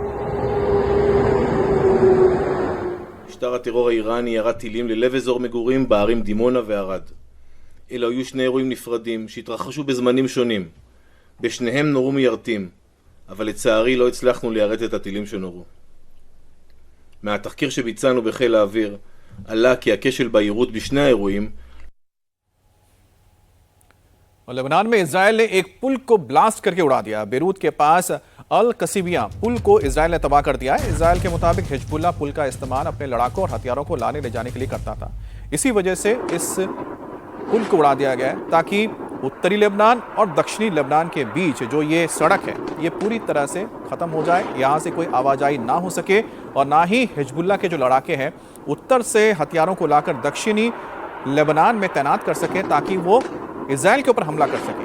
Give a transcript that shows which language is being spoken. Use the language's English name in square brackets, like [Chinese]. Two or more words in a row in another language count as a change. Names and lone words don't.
[Hebrew] משטר הטרור האיראני ירה טילים ללב אזור מגורים בערים דימונה וערד. אלו היו שני אירועים נפרדים שהתרחשו בזמנים שונים. בשניהם נורו מיירטים, אבל לצערי לא הצלחנו ליירט את הטילים שנורו. מהתחקיר שביצענו בחיל האוויר עלה כי הכשל ביירוט בשני האירועים [Hindi] और लेबनान में इजरायल ने एक पुल को ब्लास्ट करके उड़ा दिया। बेरूत के पास अल कसीबिया पुल को इजरायल ने तबाह कर दिया है। इजरायल के मुताबिक हिजबुल्ला पुल का इस्तेमाल अपने लड़ाकों और हथियारों को लाने ले जाने के लिए करता था। इसी वजह से इस पुल को उड़ा दिया गया है ताकि उत्तरी लेबनान और दक्षिणी लेबनान के बीच जो ये सड़क है ये पूरी तरह से खत्म हो जाए, यहाँ से कोई आवाजाही ना हो सके और ना ही हिजबुल्ला के जो लड़ाके हैं उत्तर से हथियारों को लाकर दक्षिणी लेबनान में तैनात कर सके ताकि वो इजरायल के ऊपर हमला कर सके।